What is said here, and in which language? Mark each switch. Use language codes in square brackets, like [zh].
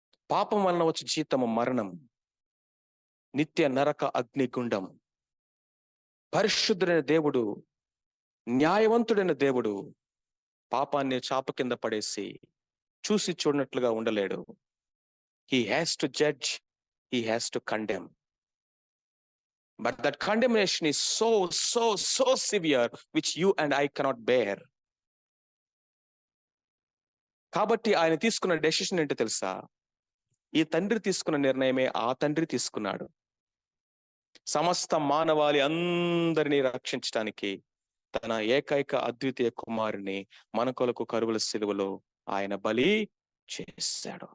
[te] పాపం వలన వచ్చే జీతము మరణం, నిత్య నరక అగ్నిగుండం. పరిశుద్ధుడైన దేవుడు, న్యాయవంతుడైన దేవుడు పాపాన్ని చాప కింద పడేసి చూసి చూడనట్లుగా ఉండలేడు. [en] He has to judge, he has to condemn. But that condemnation is so severe, which you and I cannot bear. [te] కాబట్టి ఆయన తీసుకున్న డెసిషన్ ఏంటో తెలుసా, ఈ తండ్రి తీసుకున్న నిర్ణయమే ఆ తండ్రి తీసుకున్నాడు. సమస్త మానవాళి అందరినీ రక్షించడానికి తన ఏకైక అద్వితీయ కుమారుని మన కొరకు కరువుల సిలువలో ఆయన బలి చేశాడు.